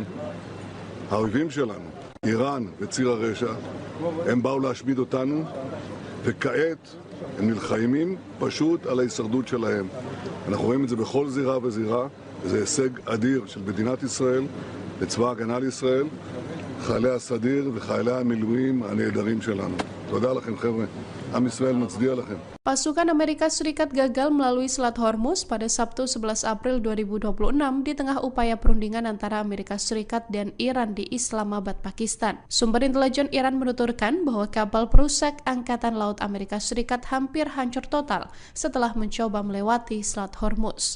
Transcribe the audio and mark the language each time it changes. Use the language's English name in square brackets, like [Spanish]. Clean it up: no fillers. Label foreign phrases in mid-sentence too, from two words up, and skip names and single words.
[Hebrew] האויבים שלנו, איראן וציר הרשע, הם באו להשמיד אותנו, וכעת הם נלחמים פשוט על ההישרדות שלהם. אנחנו רואים את זה בכל זירה וזירה, וזה הישג אדיר של מדינת ישראל, לצבא הגנה לישראל, חיילי הסדיר וחיילי המילואים הנהדרים שלנו. תודה לכם חבר'ה. עם ישראל מצדיע לכם. [Indonesian] Pasukan Amerika Serikat gagal melalui Selat Hormuz pada Sabtu 11 April 2026 di tengah upaya perundingan antara Amerika Serikat dan Iran di Islamabad, Pakistan. Sumber intelijen Iran menuturkan bahwa kapal perusak Angkatan Laut Amerika Serikat hampir hancur total setelah mencoba melewati Selat Hormuz.